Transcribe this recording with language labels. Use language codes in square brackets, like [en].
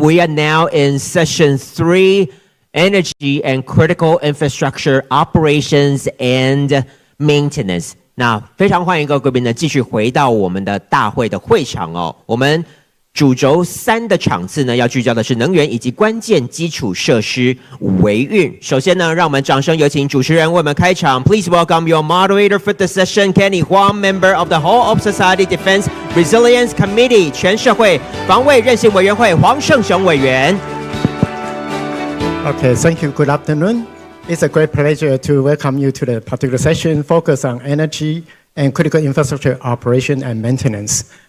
[en] We are now in session 3, Energy and Critical Infrastructure Operations and Maintenance. [zh] 那非常欢迎各位贵宾呢继续回到我们的大会的会场哦。我们主轴3的场次呢，要聚焦的是能源以及关键基础设施维运。首先呢，让我们掌声有请主持人为我们开场。 [en] Please welcome your moderator for the session, Kenny Huang, member of the Whole of Society Defense Resilience Committee 全社会防卫韧性委员会黄胜雄委员。 Okay, thank you. Good afternoon. It's a great pleasure to welcome you to the particular session focused on energy and critical infrastructure operation and maintenance.